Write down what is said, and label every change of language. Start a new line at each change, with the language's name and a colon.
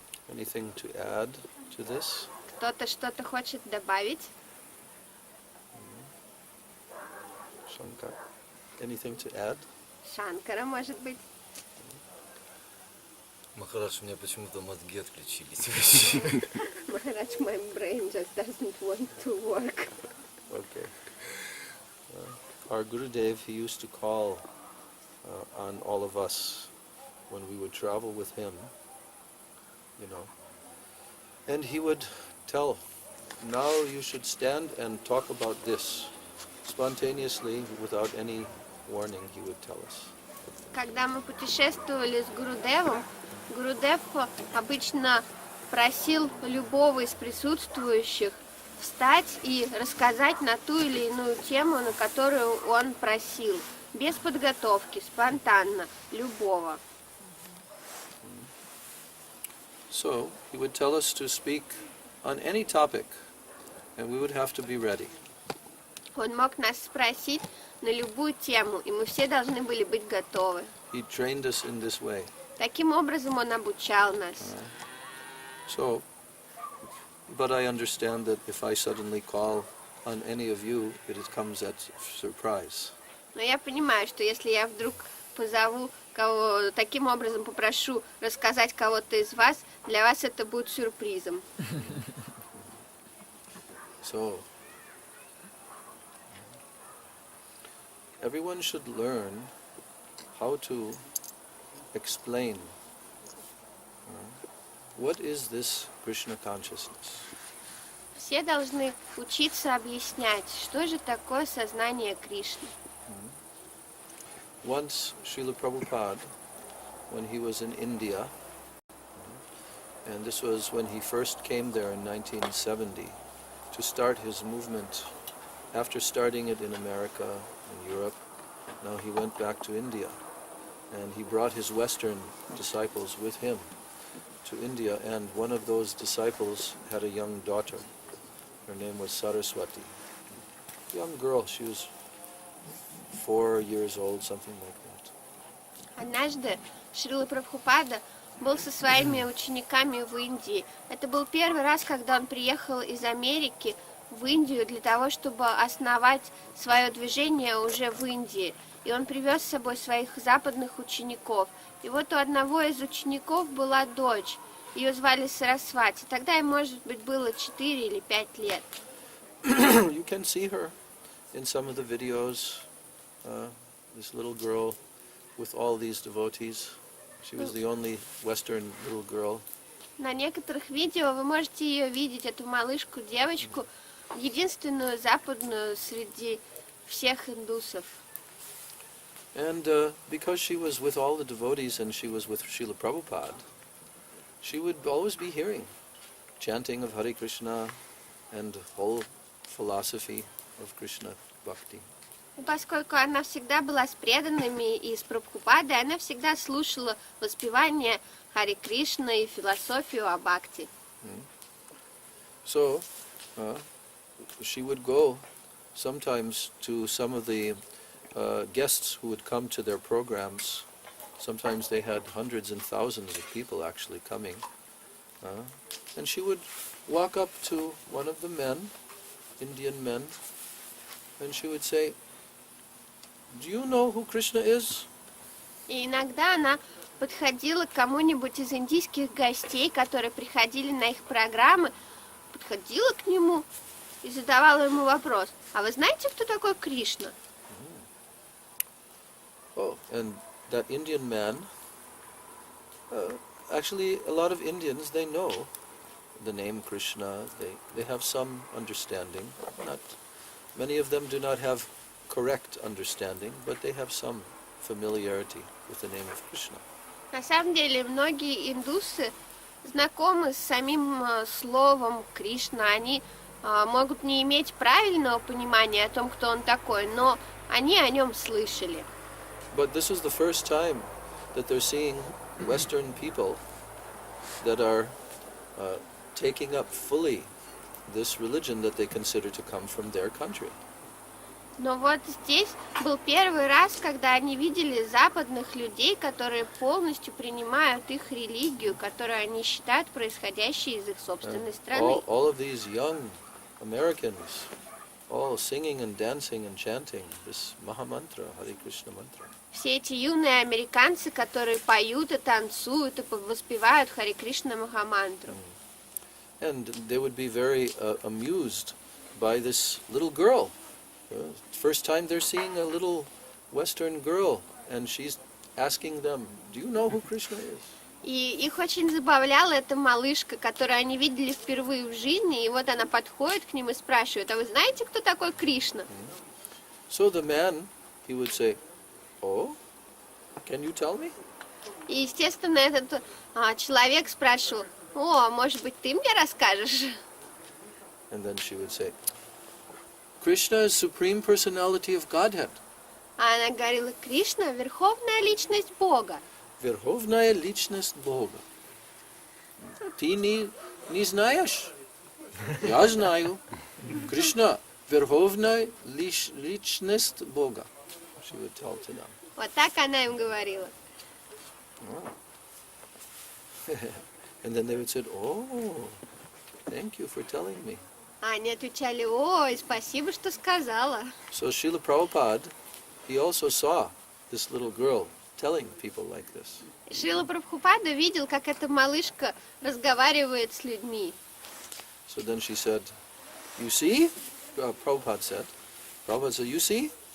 English: Anything to add to this?
Russian: Кто-то что-то хочет добавить?
English: Shankar? Anything to add?
Russian: Шанкара, может быть? Махарадж, у меня почему-то мозги отключились вообще.
English: Maharaj, my brain just doesn't want to work. Okay. Our Gurudev, he used to call on all of us when we would travel with him, you know, and he would tell, now you should stand and talk about this. Spontaneously, without any warning, he would tell us.
Russian: Когда мы путешествовали с Гурудевом, Гурудев обычно просил любого из присутствующих встать и рассказать на ту или иную тему, на которую он просил, без подготовки, спонтанно, любого.
English: So, he would tell us to speak on any topic, and we would have to be ready.
Russian: Он мог нас спросить на любую тему, и мы все должны были быть готовы.
English: He trained us in this way.
Russian: Таким образом он обучал нас.
English: So, but I understand that if I suddenly call on any of you, it comes at surprise.
Russian: Но я понимаю, что если я вдруг позову кого, таким образом попрошу рассказать кого-то из вас, для вас это будет сюрпризом.
English: So, everyone should learn how to explain what is this Krishna consciousness.
Russian: Все должны учиться объяснять, что же такое сознание Кришны.
English: Once Srila Prabhupada, when he was in India, and this was when he first came there in 1970 to start his movement. After starting it in America and Europe, now he went back to India, and he brought his Western disciples with him to India, and one of those disciples had a young daughter. Her name was Saraswati. Young girl, she was 4 years old, something like that.
Russian: Однажды Шрила Прабхупада был со своими учениками в Индии. Это был первый раз, когда он приехал из Америки в Индию для того, чтобы основать свое движение уже в Индии. И он привез с собой своих западных учеников. И вот у одного из учеников была дочь. Ее звали Сарасвати. Тогда ей, может быть, было 4 или 5 лет.
English: You can see her in some of the videos. This little girl with all these devotees. She was the only Western little girl.
Russian: На некоторых видео вы можете ее видеть, эту малышку, девочку, единственную западную среди всех индусов.
English: And because she was with all the devotees and she was with Srila Prabhupada, she would always be hearing chanting of Hare Krishna and whole philosophy of Krishna Bhakti.
Russian: И поскольку она всегда была с преданными и с Прабхупадой, она всегда слушала воспевание Харе Кришна и философию о Бхакти.
English: So she would go sometimes to some of the guests who would come to their programs. Sometimes they had hundreds and thousands of people actually coming. And she would walk up to one of the men, Indian men, and she would say, "Do you know who Krishna is?"
Russian: И иногда она подходила к кому-нибудь из индийских гостей, которые приходили на их программы, подходила к нему и задавала ему вопрос: «А вы знаете, кто такой Кришна?»
English: Oh, and that Indian man, actually a lot of Indians, they know the name Krishna, they have some understanding. Not many of them do not have correct understanding, but they have some familiarity with the name of Krishna.
Russian: На самом деле, многие индусы знакомы с самим словом Кришна. Они могут не иметь правильного понимания о том, кто он такой, но они о нем слышали.
English: But this is the first time that they're seeing Western people that are taking up fully this religion that they consider to come from their country.
Russian: Но вот здесь был первый раз, когда они видели западных людей, которые полностью принимают их религию, которую они считают происходящей из их собственной страны.
English: All of these young Americans, all singing and dancing and chanting this Mahamantra, Hare Krishna mantra.
Russian: Все эти юные американцы, которые поют и танцуют и воспевают Харе Кришна Махамантру.
English: And they would be very amused by this little girl. First time they're seeing a little Western girl, and she's asking them, "Do you know who Krishna is?"
Russian: И их очень забавляла эта малышка, которую они видели впервые в жизни, и вот она подходит к ним и спрашивает: «А вы знаете, кто такой Кришна?»
English: So the man, he would say, "Oh, can you tell me?"
Russian: И, естественно, этот человек спрашивал: «О, может быть, ты мне расскажешь?»
English: And then she would say, "Krishna is Supreme Personality of Godhead."
Russian: А она говорила: «Кришна — верховная личность Бога». Верховная личность Бога. Ты не знаешь? Я знаю. Кришна — верховная личность Бога.
English: She would tell to them.
Russian: Вот так она им говорила.
English: And then they would say, "Oh, thank you for telling me."
Russian: А они отвечали: «Ой, спасибо, что сказала».
English: So Srila Prabhupada, he also saw this little girl telling people like this.
Russian: Шрила Прабхупада видел, как эта малышка разговаривает с людьми.
English: So then she said, "You see?" Prabhupada said, "You see?